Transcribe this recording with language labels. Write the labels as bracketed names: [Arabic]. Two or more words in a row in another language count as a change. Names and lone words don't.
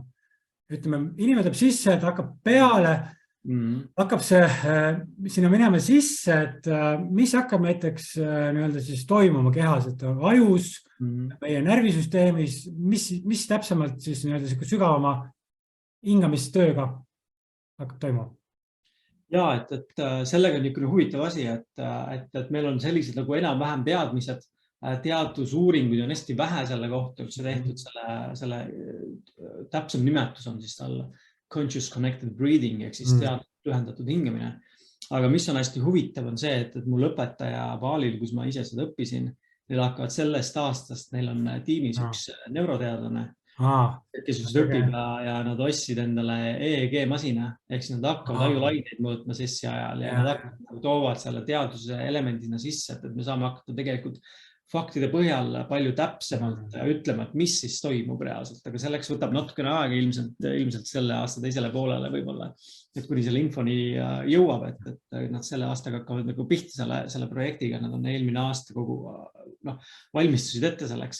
[Estonian] Ütleme, inimene tuleb sisse, et hakkab peale, hakkab see sinna minema sisse, et mis hakkab näiteks nii-öelda siis toimuma kehas, et ajus, meie närvisüsteemis, mis täpsemalt siis nii-öelda sügavama hingamistööga hakkab toimuma? Ja, et sellega on niisugune huvitav asi, et meil on sellised nagu enam-vähem teadmised, teadusuuringuid on hästi vähe selle kohta, üldse tehtud selle täpsem nimetus on siis tal [English] conscious connected breathing, [Estonian] ehk siis ühendatud hingamine. Aga mis on hästi huvitav on see, et mul õpetaja Baalil, kus ma ise seda õppisin, neil hakkavad sellest aastast, neil on tiimis üks neuroteadlane, kes õpib ja nad ostsid endale EEG-masina, ehk siis nad hakkavad ajulaineid mõõtma sessi ajal ja nad hakkavad toovad selle teaduse elemendina sisse, et me saame hakata tegelikult faktide põhjal palju täpsemalt ütlema, et mis siis toimub reaalselt, aga selleks võtab natukene aega ilmselt selle aasta teisele poolele võib-olla, et kuni selle infoni jõuab, et nad selle aastaga hakkavad nagu pihta selle projektiga, nad on eelmine aasta kogu valmistusid ette selleks.